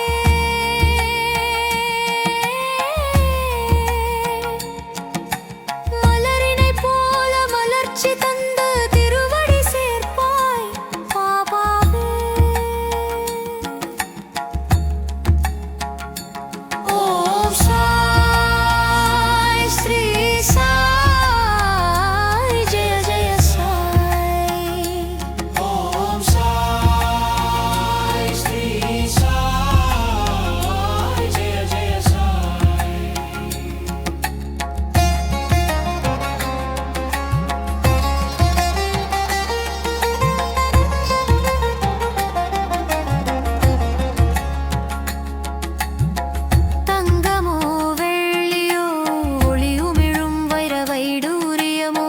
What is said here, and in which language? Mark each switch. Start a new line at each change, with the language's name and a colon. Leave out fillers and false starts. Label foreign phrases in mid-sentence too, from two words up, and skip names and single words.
Tamil: மலரினைப் போல மலர்ச்சி தந்து திருவடி சேர்ப்பாய் பாபாவே। ஓம் சாய் ஸ்ரீ சாய் ஜெய ஜெய சாய்।
Sanskrit: ओम साई श्री साई जय जय साई।
Tamil: தங்கமோ வெள்ளியோ ஒளியுமிழும் வைர வைடூரியமோ